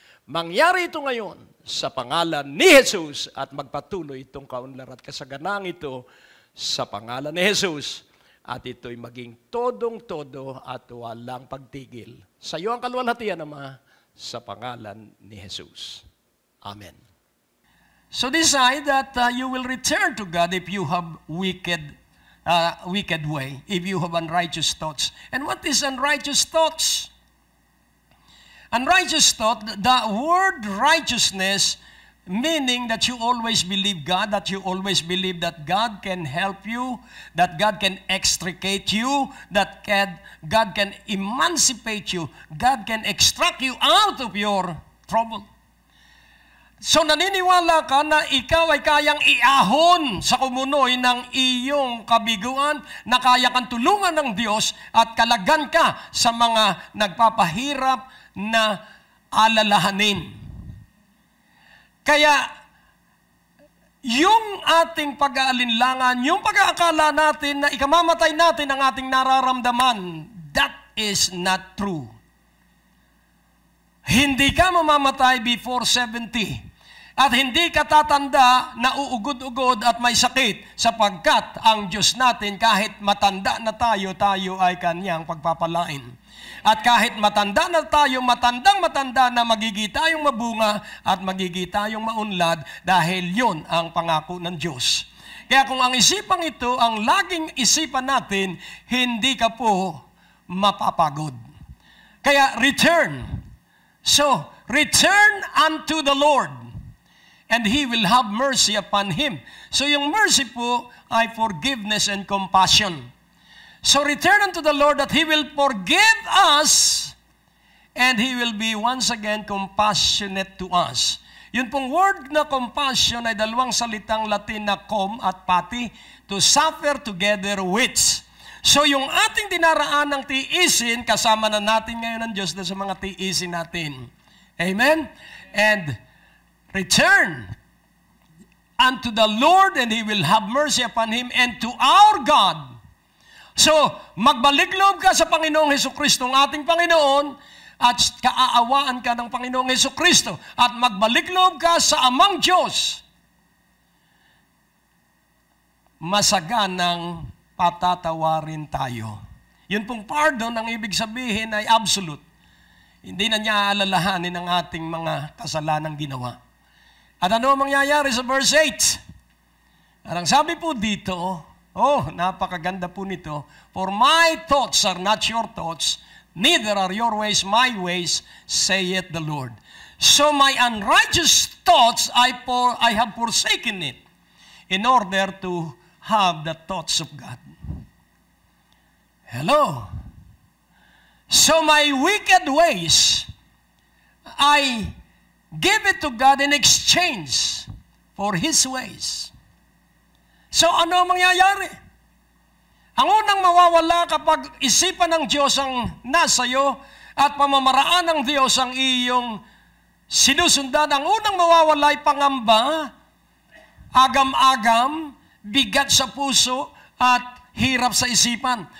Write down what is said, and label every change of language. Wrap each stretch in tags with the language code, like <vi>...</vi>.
<tl>Mangyari ito ngayon sa pangalan ni Jesus at magpatuloy itong kaunlad at kasaganang ito sa pangalan ni Jesus at ito'y maging todong-todo at walang pagtigil. Sa iyo ang kaluwalhatian, Ama, sa pangalan ni Jesus. Amen.</tl> <en>So decide that you will return to God if you have wicked way, if you have unrighteous thoughts. And what is unrighteous thoughts? Unrighteous thought, the word righteousness, meaning that you always believe God, that you always believe that God can help you, that God can extricate you, that God can emancipate you, God can extract you out of your trouble.</en> <tl>So naniniwala ka na ikaw ay kayang iahon sa kumunoy ng iyong kabiguan, na kaya kang tulungan ng Diyos at kalagan ka sa mga nagpapahirap na alalahanin. Kaya yung ating pag-aalinlangan, yung pag-aakala natin na ikamamatay natin ang ating nararamdaman,</tl> <en>that is not true.</en> <tl>Hindi ka mamamatay</tl> <en>before 70.</en> <tl>At hindi ka tatanda na uugod-ugod at may sakit, sapagkat ang Diyos natin kahit matanda na tayo, tayo ay Kanyang pagpapalain. At kahit matanda na tayo, matandang-matanda na magiging tayong mabunga at magiging tayong maunlad dahil yon ang pangako ng Diyos. Kaya kung ang isipang ito ang laging isipan natin, hindi ka po mapapagod. Kaya return.</tl> <en>So, return unto the Lord, and He will have mercy upon him. So yung mercy po ay forgiveness and compassion. So return unto the Lord that He will forgive us and He will be once again compassionate to us.</en> <tl>Yun pong word na compassion ay dalawang salitang Latin na com at pati,</tl> <en>to suffer together with.</en> <tl>So yung ating dinaraan ng tiisin, kasama na natin ngayon ng Diyos na sa mga tiisin natin. Amen?</tl> <en>And return unto the Lord, and He will have mercy upon him, and to our God.</en> <tl>So, magbalik loob ka sa Panginoong Hesukristo, ang ating Panginoon, at kaaawaan ka ng Panginoong Hesukristo, at magbalik loob ka sa Amang Diyos, masaganang patatawarin tayo. Yun pong pardon, ang ibig sabihin ay absolute. Hindi na niya aalalahanin ang ating mga kasalanang ginawa. At ano ang mangyayari sa verse 8? At ang sabi po dito, napakaganda po nito,</tl> <en>for my thoughts are not your thoughts, neither are your ways my ways, saith the Lord. So my unrighteous thoughts, I have forsaken it, in order to have the thoughts of God. Hello? So my wicked ways, I give it to God in exchange for His ways.</en> <tl>So ano ang mangyayari? Ang unang mawawala kapag isipan ng Diyos ang nasa iyo at pamamaraan ng Diyos ang iyong sinusundan, ang unang mawawala ay pangamba, agam-agam, bigat sa puso at hirap sa isipan.</tl>